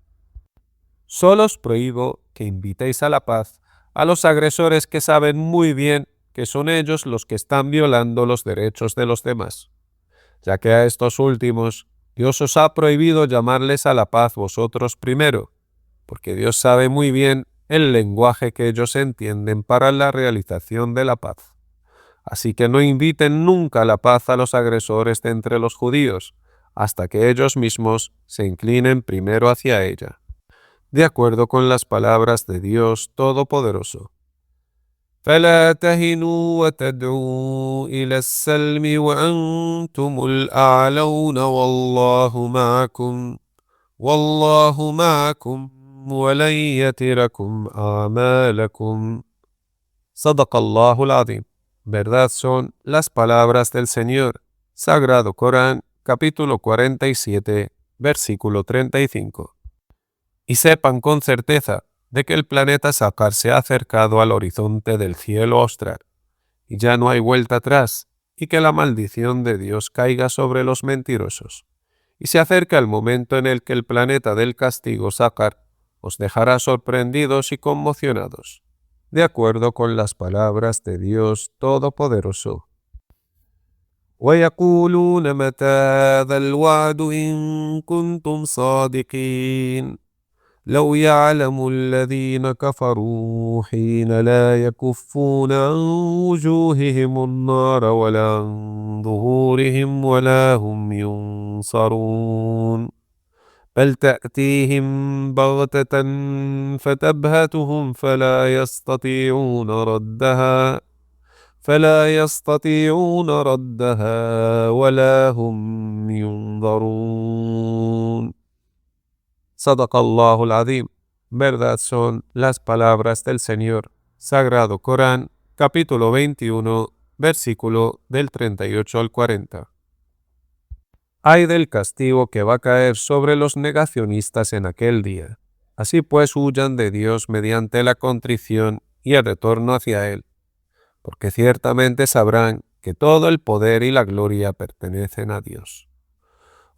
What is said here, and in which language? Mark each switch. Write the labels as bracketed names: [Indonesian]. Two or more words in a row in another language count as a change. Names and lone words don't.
[Spanish] Solo os prohíbo que invitéis a la paz a los agresores que saben muy bien que son ellos los que están violando los derechos de los demás, ya que a estos últimos Dios os ha prohibido llamarles a la paz vosotros primero, porque Dios sabe muy bien el lenguaje que ellos entienden para la realización de la paz. Así que no inviten nunca la paz a los agresores de entre los judíos, hasta que ellos mismos se inclinen primero hacia ella, de acuerdo con las palabras de Dios Todopoderoso. [Arabic] فلا تهنوا وتدعوا إلى السلم وأنتم الأعلون والله معكم ولن يتركم أعمالكم. صدق الله العظيم. [Spanish] Verdad son las palabras del Señor. Sagrado Corán, capítulo 47, versículo 35. Y sepan con certeza de que el planeta Sakar se ha acercado al horizonte del cielo austral, y ya no hay vuelta atrás, y que la maldición de Dios caiga sobre los mentirosos. Y se acerca el momento en el que el planeta del castigo Sakar os dejará sorprendidos y conmocionados, de acuerdo con las palabras de Dios Todopoderoso. [Arabic] وَيَقُولُونَ مَتَى هَذَا الْوَعْدُ إِن كُنتُمْ صَادِقِينَ لو يعلم الذين كفروا حين لا يكفون عن وجوههم النار ولا عن ظهورهم ولا هم ينصرون بل تأتيهم بغتة فتبهتهم فلا يستطيعون ردها ولا هم ينظرون. صدق الله العظيم. [Spanish] Verdad son las palabras del Señor. Sagrado Corán, capítulo 21, versículo del 38 al 40. Ay del castigo que va a caer sobre los negacionistas en aquel día. Así pues huyan de Dios mediante la contrición y el retorno hacia Él, porque ciertamente sabrán que todo el poder y la gloria pertenecen a Dios.